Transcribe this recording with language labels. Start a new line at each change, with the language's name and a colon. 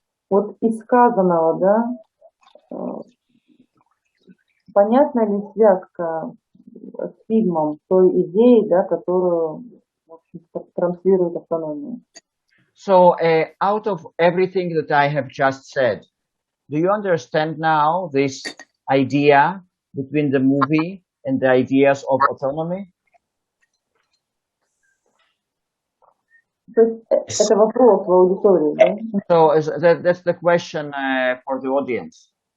Russian: Вот из сказанного, да, понятна ли связка с фильмом той идеи, да, которую, в общем-то, транслирует автономия?
English: So, out of everything that I have just said, do you understand now this idea between the movie and the ideas of autonomy?
Russian: То есть это вопрос в аудитории, да?
English: So that's the question for the audience.